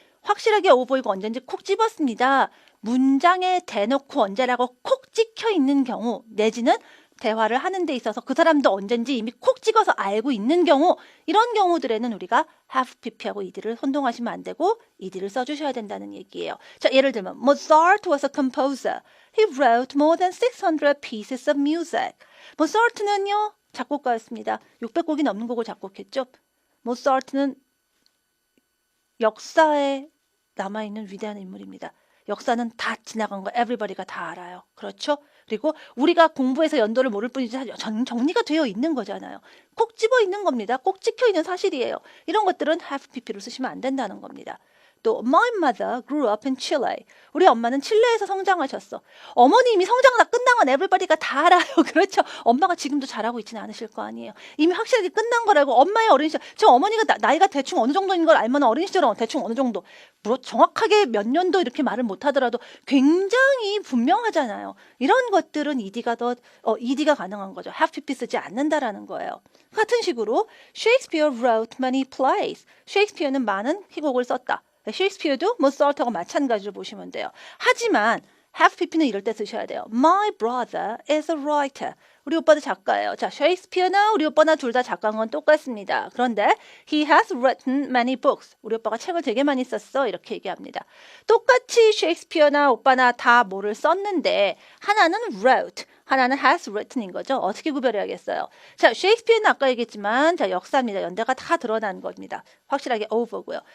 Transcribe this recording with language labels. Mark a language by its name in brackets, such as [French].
[Korean] 확실하게 오보이고 언제인지 콕 집었습니다. 문장에 대놓고 언제라고 콕 찍혀 있는 경우 내지는 대화를 하는 데 있어서 그 사람도 언젠지 이미 콕 찍어서 알고 있는 경우 이런 경우들에는 우리가 have pp하고 ed를 혼동하시면 안 되고 ed를 써주셔야 된다는 얘기예요. 자, 예를 들면 [English] Mozart was a composer. He wrote more than 600 pieces of music. [Korean] 모차르트는요 작곡가였습니다. 600곡이 넘는 곡을 작곡했죠. 모차르트는 역사에 남아있는 위대한 인물입니다. 역사는 다 지나간 거 everybody가 다 알아요. 그렇죠? 그리고 우리가 공부해서 연도를 모를 뿐이지 정리가 되어 있는 거잖아요. 꼭 집어 있는 겁니다. 꼭 찍혀 있는 사실이에요. 이런 것들은 have pp로 쓰시면 안 된다는 겁니다. [English] 또 My mother grew up in Chile. [Korean] 우리 엄마는 칠레에서 성장하셨어. 어머님이 성장은 다 끝난 건 everybody가 다 알아요. 그렇죠? 엄마가 지금도 잘하고 있지는 않으실 거 아니에요. 이미 확실하게 끝난 거라고. 엄마의 어린 시절, 지금 어머니가 나이가 대충 어느 정도인 걸 알면 어린 시절은 대충 어느 정도, 정확하게 몇 년도 이렇게 말을 못하더라도 굉장히 분명하잖아요. 이런 것들은 ed가 가능한 거죠. have pp 쓰지 않는다라는 거예요. 같은 식으로 [English] Shakespeare wrote many plays. [Korean] 셰익스피어는 많은 희곡을 썼다. 셰익스피어도 모차르트하고 마찬가지로 보시면 돼요. 하지만 have pp는 이럴 때 쓰셔야 돼요. [English] My brother is a writer. [Korean] 우리 오빠도 작가예요. 자, 셰익스피어나 우리 오빠나 둘 다 작가인 건 똑같습니다. [English] 그런데 he has written many books. [Korean] 우리 오빠가 책을 되게 많이 썼어. 이렇게 얘기합니다. 똑같이 셰익스피어나 오빠나 다 뭐를 썼는데 하나는 wrote, 하나는 has written인 거죠. 어떻게 구별해야겠어요? 자, 셰익스피어는 아까 얘기했지만 자, 역사입니다. 연대가 다 드러난 겁니다. 확실하게 over고요.